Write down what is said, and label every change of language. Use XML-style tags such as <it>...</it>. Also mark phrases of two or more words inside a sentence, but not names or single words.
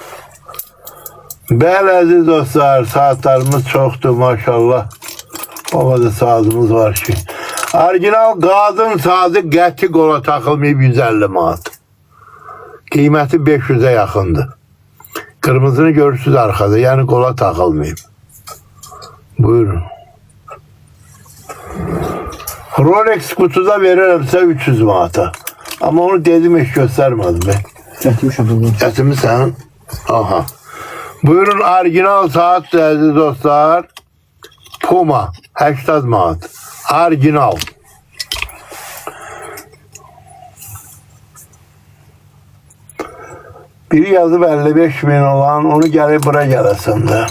<az>Bəli əziz dostlar, saatlarımız çoxdur maşallah.</az> <tr>O kadar saatimiz var ki.</tr> <az>Orijinal qadın saatı qəti qola taxılmayıb 150 manat. Qiyməti 500'e yaxındır.</az> <tr>Kırmızını görürsünüz arkada,</tr> <az>yani qola taxılmayıb. Buyurun. Rolex kutuda verirəmsə 300 manata.</az> <tr>Ama onu dedim hiç göstermedim ben.</tr> <az>Gətirmişəm bunu. Gətirmişsən? Aha. Buyurun orijinal saat aziz dostlar. Puma 80 manat. Orijinal. Biri yazıb 55 bin olan onu gəlib bura gələsən də.</az>